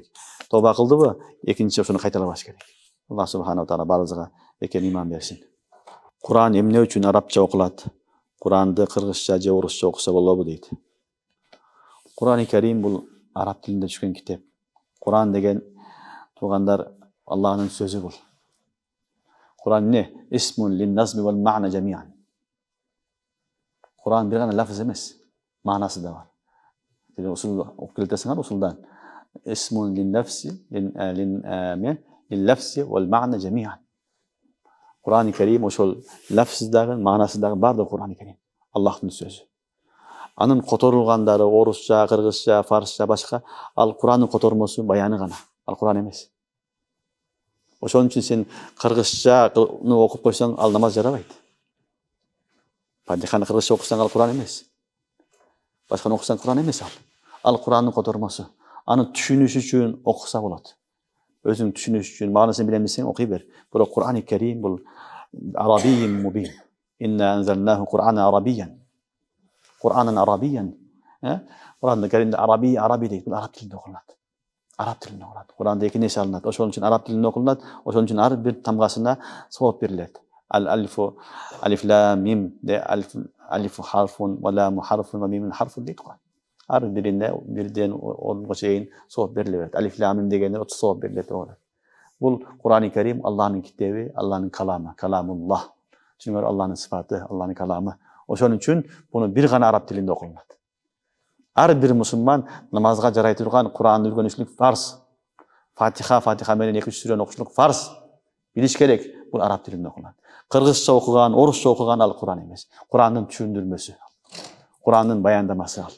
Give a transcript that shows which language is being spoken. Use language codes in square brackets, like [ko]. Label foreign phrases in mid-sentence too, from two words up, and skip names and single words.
[ky] Тоба кылдыбы, экинчи ошону кайталабаш керек. Алла субханала таала баарыбызга бекем иман берсин. Куран эмне үчүн арабча окулат? Куранды кыргызча же орусча окуса болобу дейт. Куран-ы Карим бул араб тилинде түшкөн китеп. Куран деген туугандар Аллахтын сөзү бул. Куран не? [ar] اسم للنظم والمعنى جميعا. [ky] Куран бир гана лафыз эмес, маанасы да бар. Усул окуп келтесиңер усулдан. [ar] اسم للنفس للفظ والمعنى جميعا. [ky] Куран-ы Карим ошол лафыздагы, маанасындагы бардыгы Куран-ы Карим. Аллахтын сөзү. Анын которулгандары орусча, кыргызча, фарсча башка, ал Курандын котормосу, баяны гана. Ал Куран эмес. Ошон үчүн сен кыргызчаны окуп койсоң, ал намаз жарабайт. Фатиханы кыргызча окусаң, ал Куран эмес. Башканы окусаң, Куран эмес ал. Ал Курандын котормосу. Аны түшүнүш үчүн окуса болот. Өзүң түшүнүш үчүн, маанысын билем десең окуй бер. Бирок Куран-ы Карим бул [ar] عربي مبين. إنا أنزلناه قرآنا عربيا قرآنا عربيا. [ky] Кур'анды Каримде араби дейт. Бул араб тилинде окулат. Араб тилинде окулат. Кур'анда эки нерсе алынат. Ошон үчүн араб тилинде окулат. Ошон үчүн ар бир тамгасына савап берилет. [ar] ألف لام ميم де ألف حرف ولام حرف وميم حرف [ky] дейт го. Ар бирине бирден 10га чейин савап берилет. Алиф лам мим дегенде 30 савап берилет. Бул Кур'ан-ы Карим Аллахтын китеби, Аллахтын каламы, каламуллах. [tr] Çünkü Allah'ın sıfatı, Allah'ın kelamı. [ky] Ошон үчүн буну бир гана араб тилинде окулат. Ар бир мусулман намазга жарай турган Куранды үйрөнүшлүк фарз. Фатиха менен 2-3 сүрөнү окушлук фарз. Билиш керек. Бул араб тилинде окулат. Кыргызча окуган, орусча окуган ал Куран эмес. Курандын түшүндүрмөсү. Курандын баяндамасы ал.